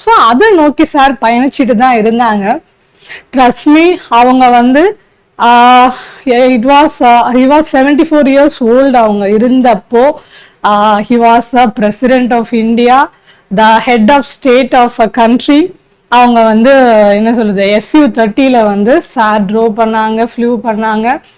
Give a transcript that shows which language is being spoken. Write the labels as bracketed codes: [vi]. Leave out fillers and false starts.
[ta] So அதை நோக்கி sir பயணிச்சுட்டு தான் இருந்தாங்க. [en] trust me, [ta] அவங்க வந்து [en] he was 74 years old [ta] அவங்க இருந்தப்போ [en] he was a president of India, the head of state of a country. [ta] அவங்க வந்து என்ன சொல்றது SU-30 வந்து சார் ட்ரோ பண்ணாங்க, ஃப்ளூ பண்ணாங்க.